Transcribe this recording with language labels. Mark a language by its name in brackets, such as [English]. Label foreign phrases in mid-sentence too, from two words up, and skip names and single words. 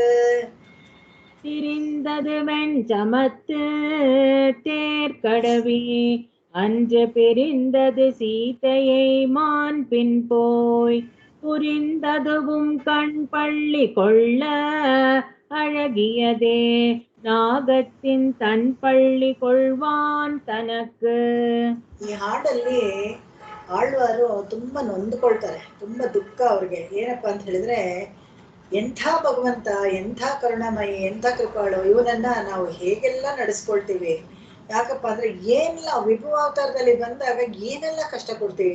[Tamil] திரிந்தது வெண்சமத்து தேர்கடவி அன்று, பிரிந்தது சீதையை மான் பின் போய், புரிந்ததுவும் கண் பள்ளி கொள்ள, அழகியதே நாகத்தின் தன் பள்ளி கொள்வான் தனக்கு. [Kannada] ಈ ಹಾಡಲ್ಲಿ ಆಳ್ವಾರು ತುಂಬಾ ನೊಂದ್ಕೊಳ್ತಾರೆ, ತುಂಬಾ ದುಃಖ ಅವ್ರಿಗೆ. ಏನಪ್ಪಾ ಅಂತ ಹೇಳಿದ್ರೆ, ಎಂಥ ಭಗವಂತ, ಎಂಥ ಕರುಣಾಮಯಿ, ಎಂಥ ಕೃಪಾಳು, ಇವನನ್ನ ನಾವು ಹೇಗೆಲ್ಲ ನಡೆಸ್ಕೊಳ್ತೀವಿ. ಯಾಕಪ್ಪ ಅಂದ್ರೆ ಏನೆಲ್ಲ ವಿಭವ ಅವತಾರದಲ್ಲಿ ಬಂದಾಗ ಏನೆಲ್ಲ ಕಷ್ಟ ಕೊಡ್ತೀವಿ.